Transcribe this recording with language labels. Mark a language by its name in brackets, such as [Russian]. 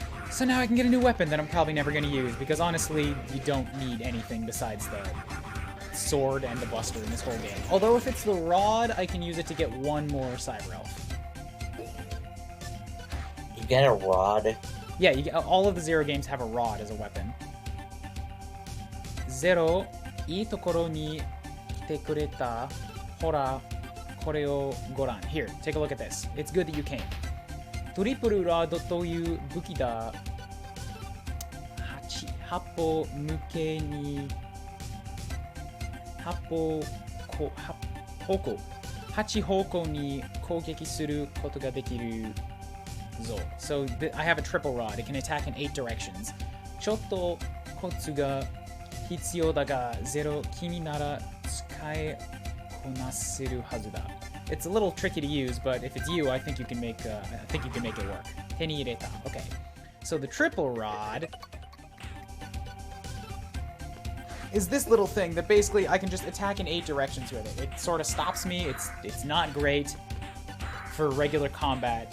[English] So now I can get a new weapon that I'm probably never going to use, because honestly, you don't need anything besides the sword and the buster in this whole game. Although if it's the rod, I can use it to get one more cyber elf. You get a rod? Yeah, you get, all of the Zero games have a rod as a weapon. [Japanese] Zero, いいところに来てくれた。ほら、これをご覧. [English] Here, take a look at this. It's good that you came. [Japanese] トリプルラードという武器だ。八方向けに8方向に攻撃することができるぞ。 [English] So I have a triple rod. It can attack in 8 directions. [Japanese] ちょっとコツが必要だが、ゼロ君なら使いこなせるはずだ。 [English] It's a little tricky to use, but if it's you, I think you can make it work. [Japanese] 手に入れた.Okay. [English] So the triple rod is this little thing that basically I can just attack in 8 directions with it. It sort of stops me. It's not great for regular combat.